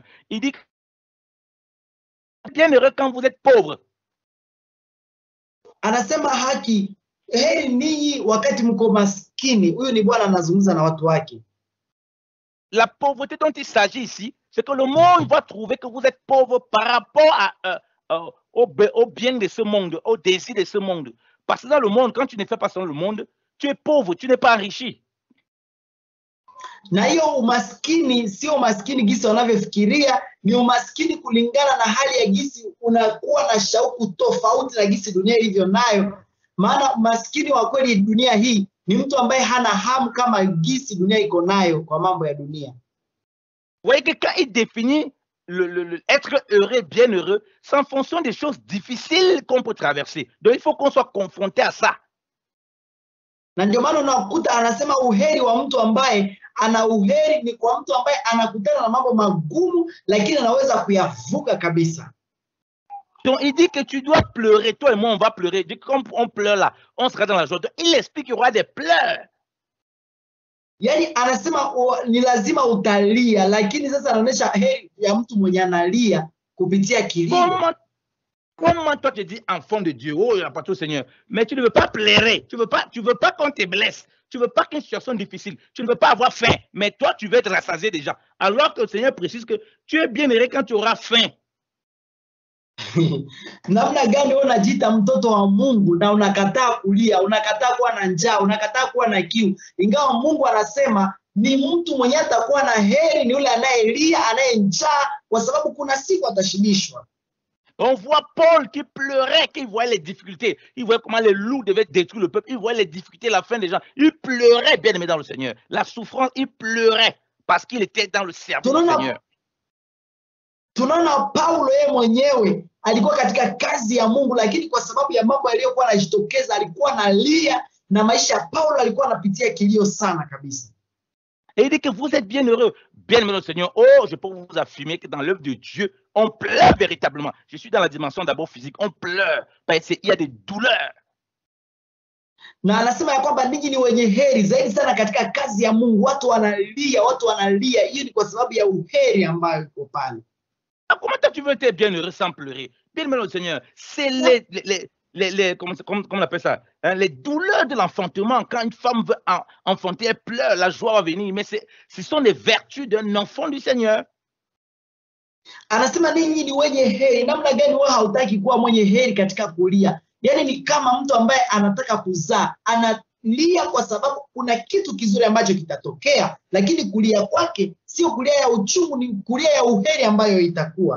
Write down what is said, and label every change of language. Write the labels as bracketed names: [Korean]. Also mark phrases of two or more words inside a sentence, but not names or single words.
[French] Il dit, bien heureux quand vous êtes pauvres. [Swahili] Anasema haki, heri ninyi wakati mko maskini. Huyu ni Bwana anazungumza na watu wake. [French] La pauvreté dont il s'agit ici, c'est que le monde va trouver que vous êtes pauvre par rapport au bien de ce monde, au désir de ce monde. Parce que dans le monde, quand tu ne fais pas selon le monde, tu es pauvre, tu n'es pas enrichi. [Swahili] Na hiyo umaskini sio umaskini gisi wanavyofikiria, ni umaskini kulingana na hali ya gisi unakuwa na shauku tofauti na gisi dunia ilivyo nayo. Maana maskini wa kweli dunia hii ni mtu ambaye hana hamu kama gisi dunia iko nayo kwa mambo ya dunia. [French] Vous voyez que quand il définit être heureux, bien heureux, c'est en fonction des choses difficiles qu'on peut traverser. Donc il faut qu'on soit confronté à ça. [Swahili] Na ndio maana unakuta anasema uheri wa mtu ambaye ana uheri ni kwa mtu ambaye anakutana na mambo magumu lakini anaweza kuyavuka kabisa. [French] Donc il dit que tu dois pleurer, toi et moi on va pleurer. Dès qu'on pleure là, on sera dans la joie. Donc, il explique qu'il y aura des pleurs. [Swahili] Yani anasema ni lazima utalia, lakini sasa anaonyesha heri ya mtu mwenye analia kupitia kilio. [French] Comment toi tu dis enfant de Dieu, oh, il n'a pas tout Seigneur, mais tu ne veux pas pleurer, tu veux pas qu'on te blesse, tu veux pas qu'une situation difficile, tu ne veux pas avoir faim, mais toi tu veux être rassasié déjà. Alors que le Seigneur précise que tu es bien heureux quand tu auras faim. [Swahili] Namna gani unajiita mtoto wa Mungu na unakataa kulia, unakataa kuwa na njaa, unakataa kuwa na kiu, ingawa Mungu anasema ni mtu mwenye atakuwa na heri ni yule anayelia, anayenjaa, kwa sababu kuna siku atashibishwa. [French] On voit Paul qui pleurait, qui voyait les difficultés. Il voyait comment les loups devaient détruire le peuple. Il voyait les difficultés, la fin des gens. Il pleurait, bien aimé dans le Seigneur. La souffrance, il pleurait parce qu'il était dans le service du Seigneur. [Swahili] Tunaona Paulo yeye mwenyewe alikuwa katika kazi ya Mungu, lakini kwa sababu ya mambo yaliyokuwa yanajitokeza alikuwa analia, na maisha ya Paulo alikuwa anapitia kilio sana kabisa. [French] Et il dit que vous êtes bien heureux, bien aimé dans le Seigneur. Oh, je peux vous affirmer que dans l'œuvre de Dieu, on pleure véritablement. Je suis dans la dimension d'abord physique, on pleure parce qu'il y a des douleurs. [Swahili] Na anasema ya kwamba ninyi ni wenye heri zaidi sana katika kazi ya Mungu. Watu wanalia. Hiyo ni kwa sababu ya uheri ambayo uko pale. [French] Comment tu veux être bien heureux sans pleurer? Bien aimé dans le Seigneur, c'est comment on appelle ça, hein, les douleurs de l'enfantement. Quand une femme veut enfanter, elle pleure, la joie va venir. Mais ce sont les vertus d'un enfant du Seigneur. [Swahili] Anasema ninyi ni wenye heri. Namna gani wewe hautaki kuwa mwenye heri katika kulia? Yani ni kama mtu ambaye anataka kuzaa, analia kwa sababu kuna kitu kizuri ambacho kitatokea, lakini kulia kwake sio kulia ya uchungu, ni kulia ya uheri ambayo itakuwa.